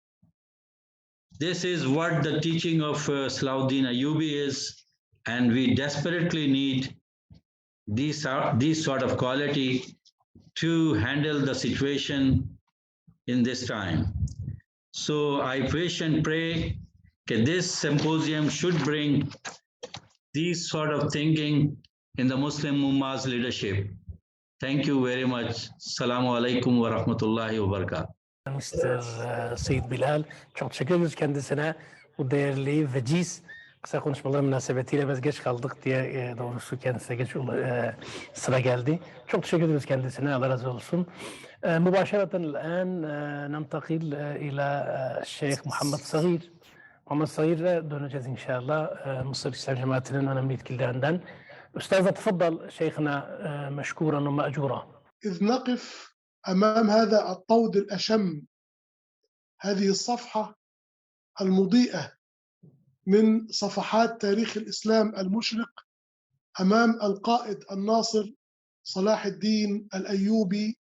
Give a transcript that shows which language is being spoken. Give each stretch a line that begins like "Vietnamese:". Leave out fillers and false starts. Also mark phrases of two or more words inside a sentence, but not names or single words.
English: This is what the teaching of Salahuddin Ayyubi is, and we desperately need these sort of quality to handle the situation in this time. So I wish and pray that this symposium should bring these sort of thinking in the Muslim Ummah's leadership. Thank you very much.
Arabic: السلام عليكم ورحمة الله وبركاته.
Turkish: Mr. Seyit Bilal, çok teşekkür ederiz kendisine. Bu değerli veciz kısa konuşmalar münasebetiyle biz geç kaldık diye doğrusu kendisine geç sıra geldi. Çok teşekkür ederiz kendisine. Allah razı olsun.
Arabic: مباشرة الآن ننتقل إلى الشيخ محمد صغير.
Turkish: محمد صغير döneceğiz inşallah. Mısır İslam Cemaati'nin önemli yetkililerinden.
Arabic: أستاذ تفضل شيخنا مشكورا ومأجورا. إذ نقف أمام هذا الطود الأشم، هذه الصفحة المضيئة من صفحات تاريخ الإسلام المشرق أمام القائد الناصر صلاح الدين الأيوبي،